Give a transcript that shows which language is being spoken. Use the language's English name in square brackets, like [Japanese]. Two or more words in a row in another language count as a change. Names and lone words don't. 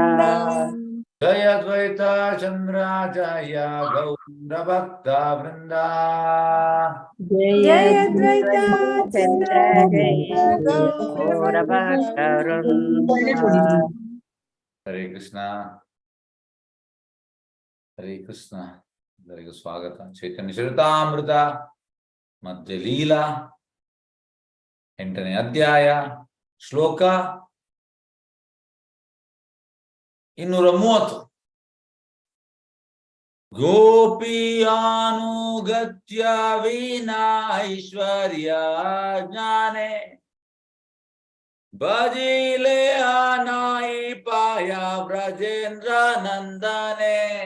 [Sanskrit] Jaya Advaita Chandra Jaya Gaura Bhakta Vrinda. Jaya Advaita Chandra Jaya Gaura Bhakta Vrinda. Hare Krishna. Hare Krishna. [Kannada] ಎಲ್ಲರಿಗೂ ಸ್ವಾಗತ. ಚೈತನ್ಯ ಚರಿತಾಮೃತ ಮಧ್ಯ ಲೀಲಾ 8ನೇ ಅಧ್ಯಾಯ ಶ್ಲೋಕ 230. [Bangla] গোপ্যানুগত্য বিনা ঐশ্বর্য জ্ঞানে ভজিলে নাহি পায় ব্রজেন্দ্র নন্দনে.